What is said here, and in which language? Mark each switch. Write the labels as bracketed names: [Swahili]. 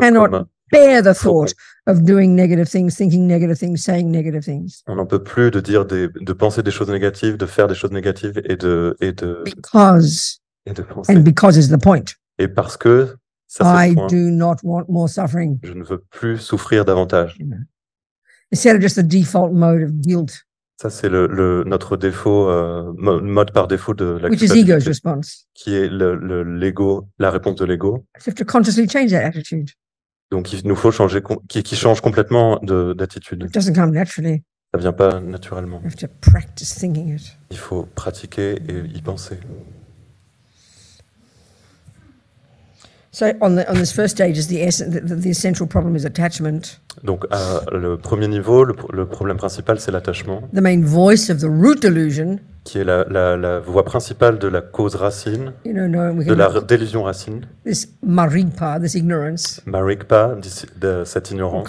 [English] Cannot bear the thought of doing negative things, thinking negative things, saying negative things. [French] On n'en peut plus de dire de penser des choses négatives, de faire des choses négatives et de penser. [English] And because is the point. [French] Et parce que ça, [English] I do not want more suffering. [French] Je ne veux plus souffrir davantage. [English] Instead of just the default mode of guilt. [French] Ça, c'est notre défaut, mode par défaut de la [English] Which is ego's response. [French] Qui est l'ego, la réponse de l'ego. [English] You have to consciously change that attitude. [French] Donc, il nous faut changer, qui change complètement d'attitude. [English] It doesn't come naturally. [French] Ça vient pas naturellement. [English] You have to practice thinking it. [French] Il faut pratiquer et y penser. [English] So on this first stage, is the essential problem is attachment. [French] Donc, le premier niveau, le problème principal, c'est l'attachement. [English] The main voice of the root delusion. [French] Qui est la voix principale de la cause racine, de la délusion racine. [English] This marigpa, this ignorance. [French] Marigpa, de cette ignorance.